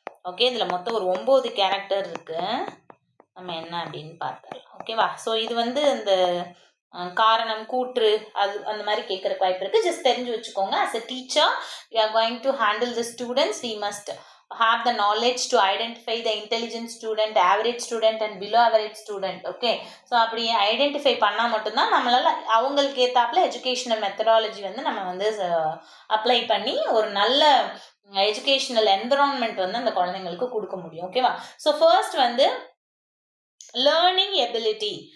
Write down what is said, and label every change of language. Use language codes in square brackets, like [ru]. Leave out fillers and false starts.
[ta] Okay, இதில் மொத்தம் ஒரு 9 கேரக்டர் இருக்கு. நம்ம என்ன அப்படின்னு பார்த்தலாம். ஓகேவா? ஸோ இது வந்து இந்த காரணம், கூற்று, அது அந்த மாதிரி கேட்குறக்கு வாய்ப்பு இருக்குது. ஜஸ்ட் தெரிஞ்சு வச்சுக்கோங்க. [en] As a teacher we are going to handle the students, we must have the knowledge to identify the intelligent student, average student and below average student. [ta] Okay, so அப்படி ஐடென்டிஃபை பண்ணால் மட்டும்தான் நம்மளால் அவங்களுக்கு ஏற்றாப்புல எஜுகேஷனல் மெத்தடாலஜி வந்து நம்ம வந்து apply பண்ணி ஒரு நல்ல எஜுகேஷனல் என்விரான்மெண்ட் வந்து அந்த குழந்தைங்களுக்கு கொடுக்க முடியும். ஓகேவா? ஸோ ஃபர்ஸ்ட் வந்து லேர்னிங் எபிலிட்டி.